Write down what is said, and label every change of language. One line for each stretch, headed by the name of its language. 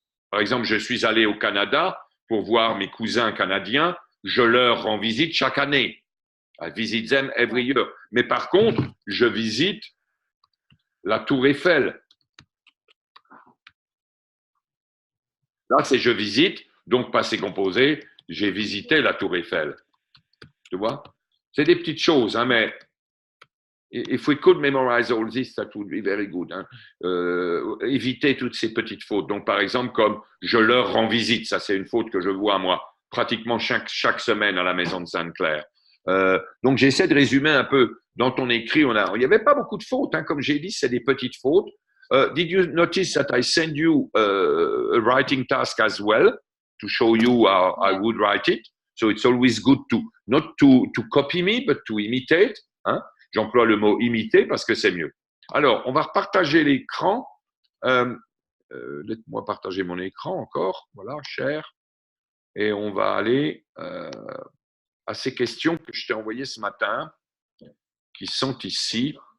French: Par exemple, je suis allé au Canada pour voir mes cousins canadiens, je leur rends visite chaque année.
English: I visit them every year.
French: Mais par contre, je visite la Tour Eiffel. Là, c'est je visite, donc passé composé, j'ai visité la Tour Eiffel. Tu vois? C'est des petites choses, hein, mais
English: if we could memorize all this, that would be very good. Hein.
French: Éviter toutes ces petites fautes. Donc, par exemple, comme je leur rends visite, ça c'est une faute que je vois moi, pratiquement chaque semaine à la maison de Sainte-Claire. Donc, j'essaie de résumer un peu. Dans ton écrit, il n'y avait pas beaucoup de fautes. Hein. Comme j'ai dit, c'est des petites fautes.
English: Did you notice that I send you a writing task as well to show you how I would write it? So it's always good to not to copy me, but to imitate. Hein?
French: J'emploie le mot imiter parce que c'est mieux. Alors, on va repartager l'écran. Laisse-moi partager mon écran encore. Voilà, share. Et on va aller à ces questions que je t'ai envoyées ce matin, qui sont ici.